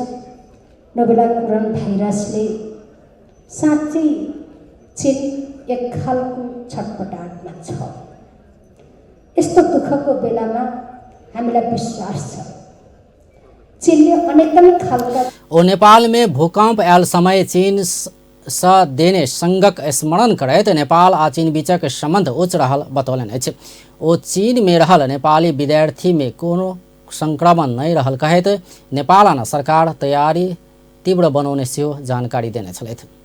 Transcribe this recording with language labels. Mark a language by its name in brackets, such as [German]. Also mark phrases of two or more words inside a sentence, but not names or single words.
[Nepali] नोभेल कोरोना भाइरसले साँच्चै चीन एक खालको छटपटाटमा छ। यस्तो दुःखको बेलामा हामीलाई विश्वास छ चीनले अनेकन खालका [Maithili] ओ नेपाल में भूकंप आयल समय चीन सँ देने संगक स्मरण करैत नेपाल आ चीन बीचक संबंध उच्च रहल बतौलनि अछि। ओ चीन में रहल नेपाली विद्यार्थी में कोनो संक्रमण नहीं रहल कहैत नेपाल आ सरकार तैयारी तीव्र बनौने सेहो जानकारी देने छलथि।